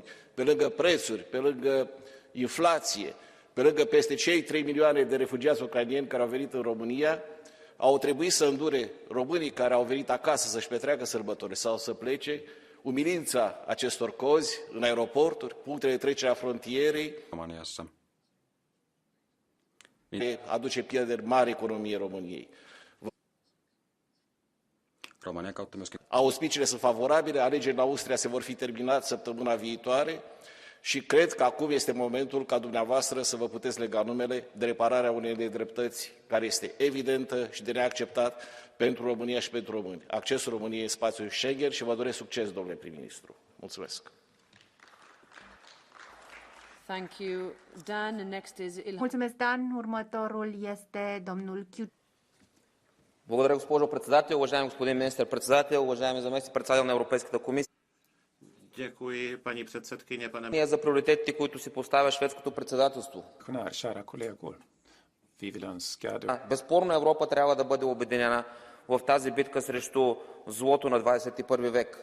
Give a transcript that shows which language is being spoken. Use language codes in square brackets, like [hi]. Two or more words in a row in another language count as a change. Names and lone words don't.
[ro] Pe lângă prețuri, pe lângă inflație, pe lângă peste cei 3 milioane de refugiați ucraineni care au venit în România, au trebuit să îndure românii care au venit acasă să-și petreacă sărbători sau să plece, umilința acestor cozi în aeroporturi, punctele de trecere a frontierei, aduce pierderi mari economiei României. Auspiciile sunt favorabile, alegerile în Austria se vor fi terminate săptămâna viitoare și cred că acum este momentul ca dumneavoastră să vă puteți lega numele de repararea unei nedreptăți care este evidentă și de neacceptat pentru România și pentru români. Accesul României în spațiul Schengen și vă doresc succes, domnule prim-ministru. Mulțumesc! [en] Thank you, Dan. Next is [ro] Mulțumesc, Dan. Următorul este domnul Chiu. [bg] Благодаря, госпожо председател. Уважаеми господин министър-председател, уважаеми заместник-председател на Европейската комисия. [cs] Děkuji, paní předsedkyně, pane... [bg] За приоритетите, които си поставя шведското председателство. Безспорно Европа трябва да бъде обединена в тази битка срещу злото на 21 век.